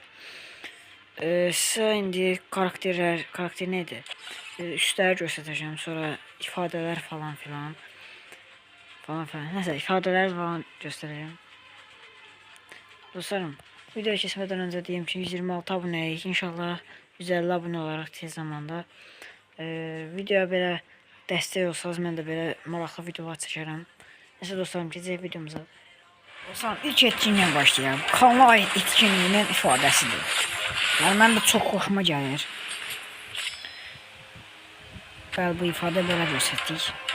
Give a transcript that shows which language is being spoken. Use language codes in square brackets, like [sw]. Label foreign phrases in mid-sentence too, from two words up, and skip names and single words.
[tr] Size indi karakter neydi? Üstləri göstereceğim, sonra ifadeler falan filan. Neyse, ifadeler falan göstereceğim. Dostlarım, videoya geçmeden önce diyeyim ki 126 aboneyik. İnşallah 150 abone olarak tez zamanda. [az] Videoya belə dəstək olsanız mən də belə maraqlı videolar çəkərəm. Neyse dostlarım, keçək videomuza. Dostlarım, ilk etkinliyə başlayalım. Kanala ait etkinliğinin ifadəsidir. Yəni mən də çox xoşuma gəlir. Bəli, bu ifadə belə göstərdik.